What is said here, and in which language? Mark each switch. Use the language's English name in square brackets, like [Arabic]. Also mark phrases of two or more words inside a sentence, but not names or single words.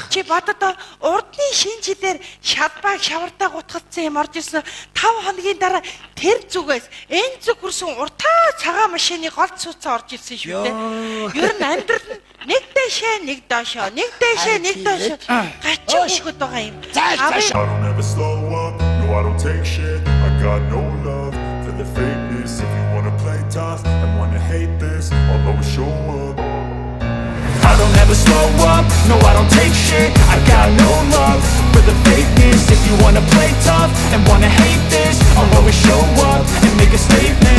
[Mongolian] Чи бодоод урдны шинжилээр шалбааг шавартаа гутгалцсан юм орж ирсэн 5 хоногийн дараа тэр зүгээс энэ зүг хүрсэн уртаа цагаан машины голд сууцаа орж ирсэн шүү дээ. Ер нь амьдрал нь нэг дэшээ нэг доошоо гачин хүүхэд байгаа юм. [English] I don't ever slow up, no I don't take shit. I got no love for the fakeness. If you wanna play tough and wanna hate this, I'll always show up. I don't ever slow up, no I don't take shit. I got no love for the fakeness. If you wanna play tough and wanna hate this, I'll always show up and make a statement.